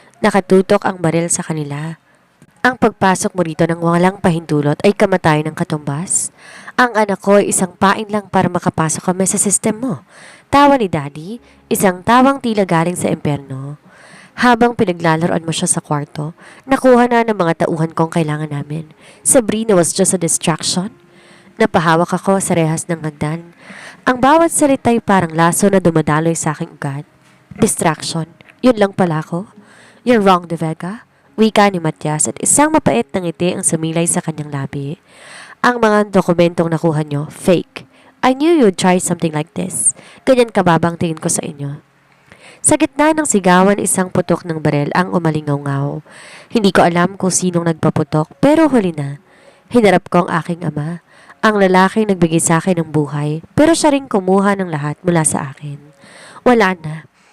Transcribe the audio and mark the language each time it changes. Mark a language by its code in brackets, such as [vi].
[tl] Nakatutok ang baril sa kanila. Ang pagpasok mo rito ng walang pahintulot ay kamatayan ng katumbas. Ang anak ko ay isang pain lang para makapasok kami sa sistem mo. Tawa ni Daddy, isang tawang tila galing sa impyerno. Habang pinaglalaroan mo siya sa kwarto, nakuha na ng mga tauhan kong kailangan namin. [en] Sabrina was just a distraction. [tl] Napahawak ako sa rehas ng hagdan. Ang bawat salita'y parang laso na dumadaloy sa aking ugat. Distraction. Yun lang pala ako. [en] You're wrong, [tl] De Vega. Wika ni Matias at isang mapait na ngiti ang sumilay sa kanyang labi. Ang mga dokumentong nakuha nyo, fake. [en] I knew you'd try something like this. [tl] Ganyan kababang tingin ko sa inyo. Sa gitna ng sigawan, isang putok ng barel ang umalingaw-ngaw. Hindi ko alam kung sinong nagpaputok, pero huli na. Hinarap ko ang aking ama. Ang lalaking nagbigay sa akin ng buhay, pero siya rin kumuha ng lahat mula sa akin. Wala na.